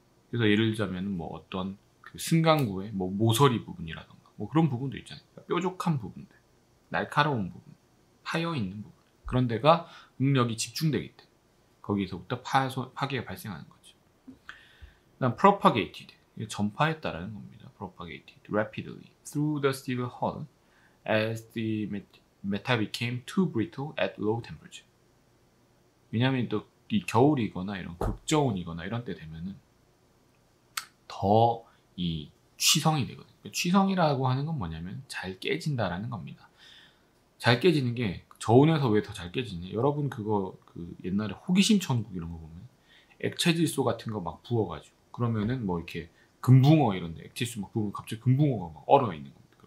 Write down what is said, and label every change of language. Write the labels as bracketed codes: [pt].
[ko] 그래서 예를 들자면 뭐 어떤 그 승강구의 뭐 모서리 부분이라던가 뭐 그런 부분도 있잖아요. 뾰족한 부분들, 날카로운 부분, 파여 있는 부분, 그런 데가 응력이 집중되기 때문에 거기서부터 파괴가 발생하는 거죠. 그다음 propagated, 전파했다라는 겁니다. [en] propagated rapidly through the steel hull as the metal became too brittle at low temperature. [ko] 왜냐하면 또 이 겨울이거나 이런 극저온이거나 이런 때 되면은 더 이 취성이 되거든요. 취성이라고 하는 건 뭐냐면 잘 깨진다라는 겁니다. 잘 깨지는 게 저온에서 왜 더 잘 깨지냐? 여러분 그거 그 옛날에 호기심 천국 이런 거 보면 액체질소 같은 거 막 부어가지고 그러면은 뭐 이렇게 금붕어 이런데 액체질소 막 부으면 갑자기 금붕어가 막 얼어 있는 겁니다.